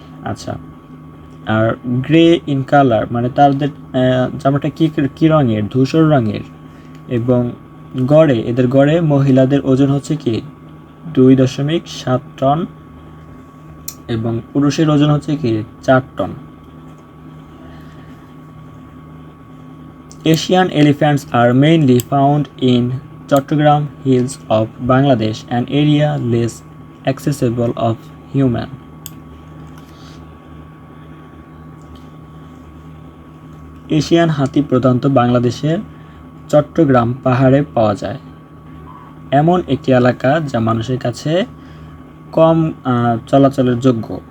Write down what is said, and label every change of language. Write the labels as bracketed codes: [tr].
[bn] আচ্ছা, আর [en] grey in colour [bn] মানে তাদের চামড়াটা কি রঙের? ধূসর রঙের। এবং এদের গড়ে মহিলাদের ওজন হচ্ছে কি 2.7 টন এবং পুরুষের ওজন হচ্ছে কি 4 ton. [en] Asian elephants are mainly found in Chattogram hills of Bangladesh, an area less accessible of human. [bn] Asian হাতি প্রধানত বাংলাদেশের চট্টগ্রাম পাহাড়ে পাওয়া যায়, এমন একটি এলাকা যা মানুষের কাছে কম চলাচলের যোগ্য।